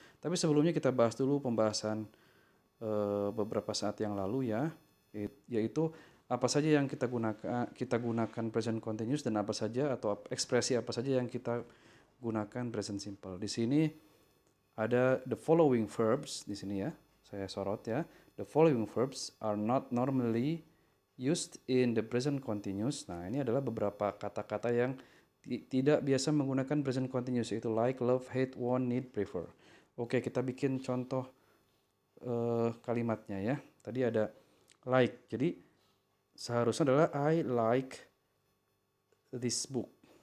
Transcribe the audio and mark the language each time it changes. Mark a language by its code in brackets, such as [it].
[id] Tapi sebelumnya kita bahas dulu pembahasan beberapa saat yang lalu ya, yaitu apa saja yang kita gunakan present continuous dan apa saja atau ekspresi apa saja yang kita gunakan present simple. Di sini ada [en] the following verbs [id] di sini ya. Saya sorot ya. [en] The following verbs are not normally used in the present continuous. [id] Nah, ini adalah beberapa kata-kata yang tidak biasa menggunakan present continuous, yaitu like, love, hate, want, need, prefer. Oke, kita bikin contoh kalimatnya ya. Tadi ada like. Jadi seharusnya adalah [en] I like this book.